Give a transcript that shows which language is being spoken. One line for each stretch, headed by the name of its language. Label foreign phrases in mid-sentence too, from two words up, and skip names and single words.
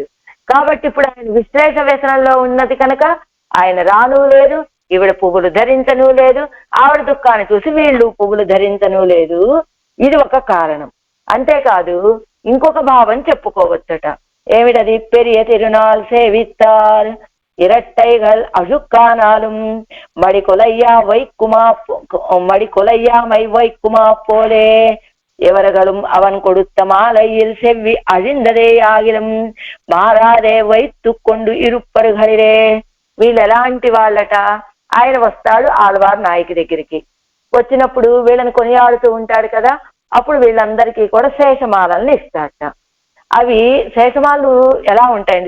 Telugu: కాబట్టి ఇప్పుడు ఆయన విశ్లేష వ్యసనంలో ఉన్నది కనుక ఆయన రాను లేదు, ఈవిడ పువ్వులు ధరించను లేదు, ఆవిడ దుఃఖాన్ని చూసి వీళ్ళు పువ్వులు ధరించను లేదు. ఇది ఒక కారణం. అంతేకాదు ఇంకొక భావం చెప్పుకోవచ్చట. ఏమిటది?
Tamil: பெரிய திருநாள் சேவித்தார் இரட்டைகள் அழுக்கானாலும் மடிக்கொலையாமை வைக்குமா போலே எவர்களும் அவன் கொடுத்த மாலையில் செவ்வி அழிந்ததே ஆகிலும் மாறாதே வைத்து கொண்டு இருப்பர்களிரே.
Telugu: వీళ్ళు ఎలాంటి వాళ్ళట? ఆయన వస్తాడు ఆళ్వార్ నాయకి దగ్గరికి. వచ్చినప్పుడు వీళ్ళని కొనియాడుతూ ఉంటాడు కదా, అప్పుడు వీళ్ళందరికీ కూడా శేషమాలని ఇస్తాడట. అవి శేషమాలు ఎలా ఉంటాయండి?